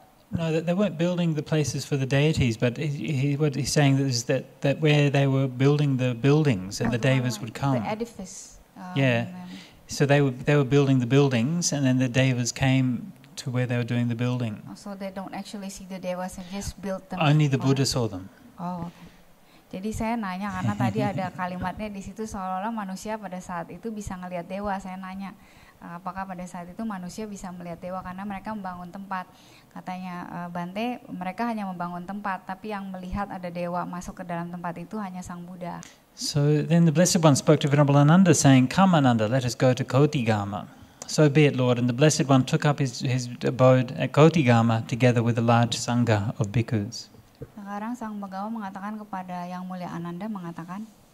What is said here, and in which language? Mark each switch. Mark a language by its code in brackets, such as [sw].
[en] No, they weren't building the places for the deities, but what he's saying is that where they were building the buildings and the devas would come. The edifice. Yeah. So they were building the buildings, and then the devas came to where they were doing the building. So they don't actually see the devas and just built them. Only the Buddha saw them. Oh, okay. [id] Jadi saya nanya karena tadi ada kalimatnya di situ seolah-olah manusia pada saat itu bisa ngelihat dewa. Saya nanya apakah pada saat itu manusia bisa melihat dewa karena mereka membangun tempat. Katanya Bante, mereka hanya membangun tempat, tapi yang melihat ada dewa masuk ke dalam tempat itu hanya Sang Buddha. [en] So then the Blessed One spoke to Venerable Ananda, saying, "Come, Ananda, let us go to Kotigama." So be it, Lord. And the Blessed One took up his abode at Kotigama together with a large sangha of bhikkhus. [id] Sekarang Sang Bagawa mengatakan kepada Yang Mulia Ananda, mengatakan,